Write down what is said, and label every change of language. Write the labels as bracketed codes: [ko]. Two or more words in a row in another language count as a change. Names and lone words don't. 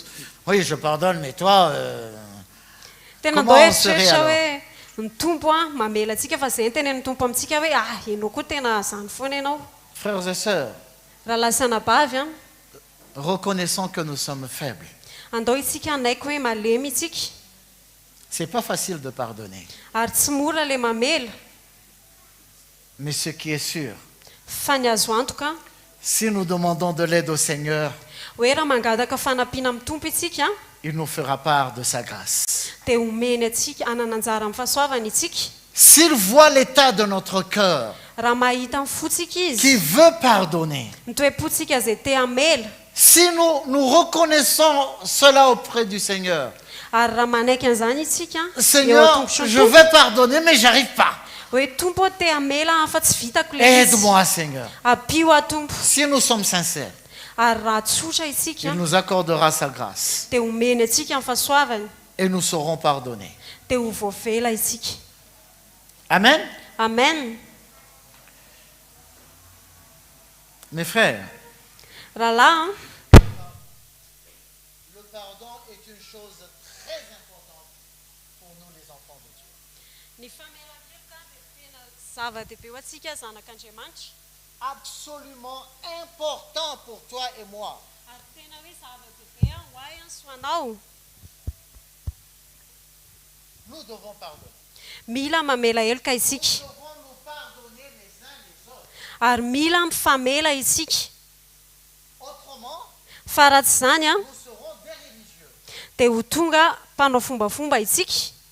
[fr] Oui, je pardonne, mais toi, [mg] tena [fr] Comment [mg] ndao [fr] on serait [mg] eritreritra [fr] alors? [mg] hoe ny tompo a mamela antsika fa zay ny tenen'ny tompo amintsika hoe ianao koa tena zany foana ianao [fr] frères et sœurs, [mg] raha lasana bavy a [fr] reconnaissons que nous sommes faibles. [mg] andao itsika anaiko hoe malemy itsika [fr] C'est pas facile de pardonner. [mg] ary tsy mora le mamela [fr] Mais ce qui est sûr, [mg] fa ny azo antoka [fr] si nous demandons de l'aide au Seigneur, [mg] hoe raha mangataka fanampiana amin'ny tompo itsika [fr] il nous fera part de sa grâce. [mg] dia omeny atsika anana anjara amin'ny fahasoavana itsika [fr] S'il voit l'état de notre cœur [mg] raha mahita amin'ny fotsika [fr] qui [mg] izy [fr] veut pardonner, [mg] ny toe-potsika zay te hamela [fr] si nous reconnaissons cela auprès du Seigneur, [mg] ary raha manaiky an'izany itsika eo [fr] Seigneur, [mg] tompo [fr] je veux pardonner, mais j'arrive pas. [mg] hoe tompo te hamela fa tsy vitako le izy [fr] Aide-moi, Seigneur. [mg] apio a tompo [fr] Si nous sommes sincères, [mg] ary raha tsotra itsika [fr] il nous accordera sa grâce [mg] dia omeny atsika amin'ny fahasoavany [fr] et nous saurons pardonner. [mg] dia ho voavela itsika [fr] Amen. [mg] amen [fr] Mes frères, [mg] rahalahy [fr] le pardon est une chose très importante pour nous les enfants de Dieu. [mg] ny famelan-keloka dia tena zava-dehibe ho atsika zanak'andriamanitra [fr] Absolument important pour toi et moi. [mg] ary tena hoe zava-dehibe ho ahy any soanao [fr] Nous devons pardonner. [mg] mila mamela heloka isika [fr] Nous devons nous pardonner les uns les autres. [mg] ary mila mifamela isika [fr] Autrement, [mg] fa raha tsy zany a [fr] nous serons des religieux. [mg] dia ho tonga mpanao fombafomba isika